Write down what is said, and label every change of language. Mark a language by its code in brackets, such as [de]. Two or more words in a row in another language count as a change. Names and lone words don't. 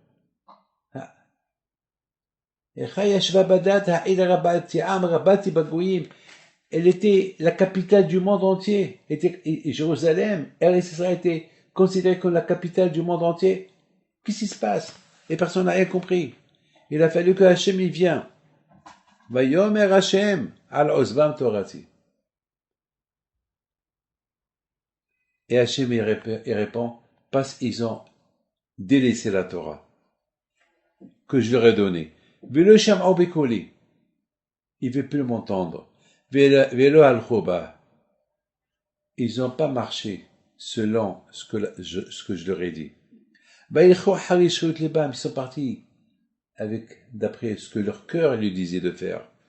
[fr] Elle était la capitale du monde entier. Et Jérusalem, Israël était considérée comme la capitale du monde entier. Qu'est-ce qui se passe? Et personne n'a rien compris. Il a fallu que Hachem y vienne. [he] ויאמר השם על עזבם תורתי. [fr] Et Hachem y répond, parce qu'ils ont délaissé la Torah que je leur ai donnée. [he] ולא שמעו בקולי. [fr] Ils ne veulent plus m'entendre. Velo al-khoba. Ils n'ont pas marché selon ce que je leur ai dit. Ils sont partis d'après ce que leur cœur lui disait de faire.